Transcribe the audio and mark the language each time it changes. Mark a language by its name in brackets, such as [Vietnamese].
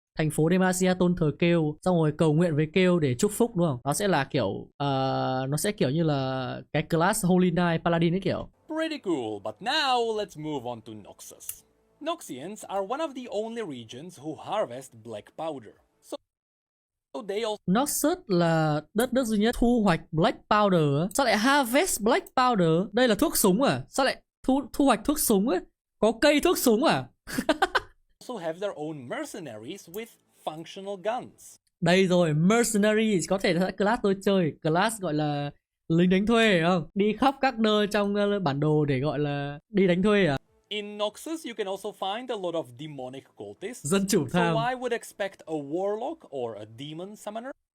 [Vietnamese] Thành phố Damasia tôn thờ Kale, xong rồi cầu nguyện với Kale để chúc phúc đúng không? Nó sẽ là kiểu nó sẽ kiểu như là cái class Holy Knight Paladin ấy kiểu. [English] Pretty cool, but now let's move on to Noxus. Noxians are one of the only regions who harvest black powder. [Vietnamese] Noxus là đất nước duy nhất thu hoạch black powder. Sao lại [English] harvest black powder? [Vietnamese] Đây là thuốc súng à? Sao lại thu hoạch thuốc súng ấy? Có cây thuốc súng à? [English] Also have their own mercenaries with functional guns. [Vietnamese] Đây rồi, mercenaries có thể là class tôi chơi, class gọi là lính đánh thuê không? Đi khắp các nơi trong bản đồ để gọi là đi đánh thuê à? [English] In Noxus, you can also find a lot of demonic cultists. [Vietnamese] Dân chủ tham. [English] So I would expect a warlock or a demon summoner.